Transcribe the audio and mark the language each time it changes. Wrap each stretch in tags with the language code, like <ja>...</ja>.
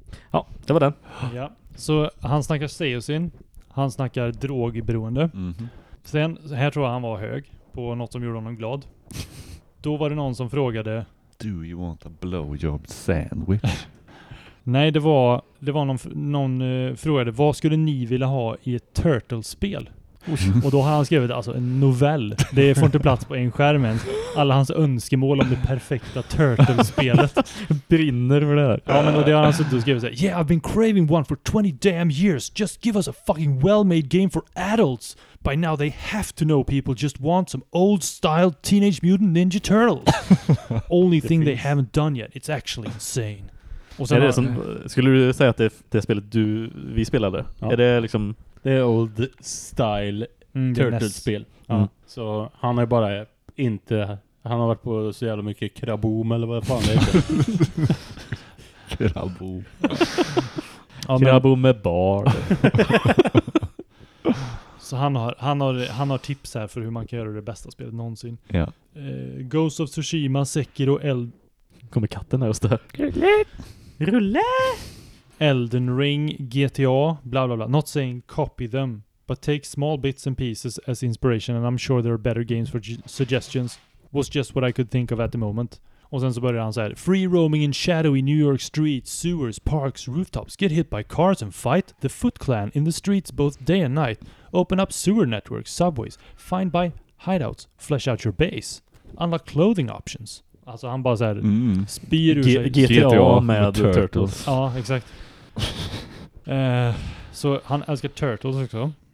<sv>Ja, det var den. Ja, så han snackar Seosin. Han snackar drogberoende. Mm. Sen, här tror jag han var hög på något som gjorde honom glad. Då var det någon som frågade:</sv> <en>Do you want a blowjob sandwich?</en> <sv>Nej, det var någon frågade: vad skulle ni vilja ha i ett Turtles-spel? Och då har han skrivit alltså en novell. Det får inte plats på en skärm ens. Alla hans önskemål om det perfekta Turtles-spelet brinner för det här. Ja, men det har han suttit och skrivit såhär:</sv> <en>Yeah, I've been craving one for 20 damn years. Just give us a fucking well-made game for adults. By now they have to know people just want some old-style Teenage Mutant Ninja Turtles. Only thing they haven't done yet. It's actually insane.</en> <sv>Och sen som, skulle du säga att det spelet vi spelade, ja, är det liksom... Det är old style Turtles-spel. Ja. Mm. Så han är bara inte... Han har varit på så jävla mycket Kraboom eller vad fan det är. Kraboom. Ja, Kraboom med bar. Så han har tips här för hur man kan göra det bästa spelet någonsin. Ja. Ghost of Tsushima, Sekiro, Eld... Kommer katten här och stör? Rulle! Elden Ring, GTA, bla bla bla.</sv> <en>Not saying copy them, but take small bits and pieces as inspiration and I'm sure there are better games for suggestions. Was just what I could think of at the moment.</en> <sv>Och sen så började han säga:</sv> <en>Free roaming in shadowy New York streets, sewers, parks, rooftops, get hit by cars and fight the Foot Clan in the streets both day and night. Open up sewer networks, subways, find by hideouts, flesh out your base. Unlock clothing options.</en> <sv>Alltså han bara såhär, spyr ur sig. GTA med Turtles. Ja, exakt. Så han älskar Turtles också.</sv>